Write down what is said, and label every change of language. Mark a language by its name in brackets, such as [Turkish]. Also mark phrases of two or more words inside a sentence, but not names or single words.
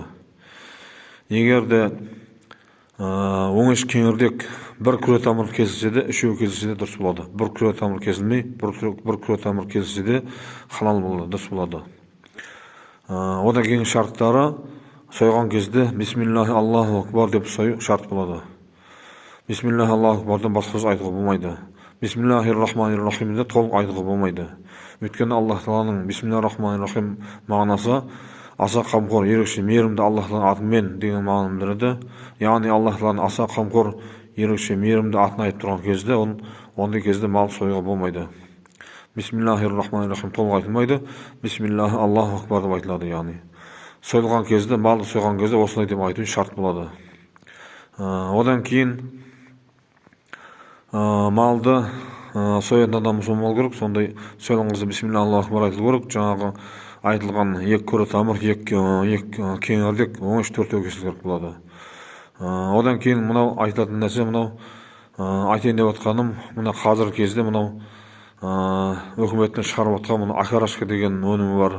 [Kazakh] Егер де оңаш кеңірдек бір күре тамыр кесілсе де, үшеу кесілсе де дұрыс болады. Бір күре тамыр кесілмей, бір күре тамыр кесілсе де халал болады, дұрыс болады. Одан кейін шарттары, сойған кезде [Arabic] بسم الله الله أكبر [Kazakh] деп сою шарт болады. [Arabic] بسم الله الله أكبر [Kazakh] басқа сөз айтуға болмайды. [Arabic] بسم الله الرحمن الرحيم [Kazakh] де толық айтуға болмайды. Өйткені Аллах Тааланың [Arabic] بسم الله الرحمن الرحيم [Kazakh] мағынасы аса қамқор, ерекше мейірімді Аллахтың атымен деген мағынаны білдіреді. Яғни Аллах Тааланың аса қамқор, ерекше мейірімді атын айтып тұрған кезде, ондай кезде мал союға болмайды. [Arabic] بسم الله الرحمن الرحيم [Kazakh] толық айтылмайды. [Arabic] بسم الله الله أكبر [Kazakh] деп айтылады. Яғни сойылған кезде, малды сойған кезде осылай деп айту шарт болады. Одан кейін малды соятын адам мұсылман болу керек. Сондай сойылған кезде [Arabic] بسم الله الله أكبر [Kazakh] айтылу керек. Жаңағы айтылған екі күре тамыр, екі кеңірдек, оңаш төртеу кесілу керек болады. Одан кейін мынау айтылатын нәрсе, мынау айтайын деп отқаным, мына қазіргі кезде мынау өкіметтен шығарып отқан мына акарашка деген өнімі бар.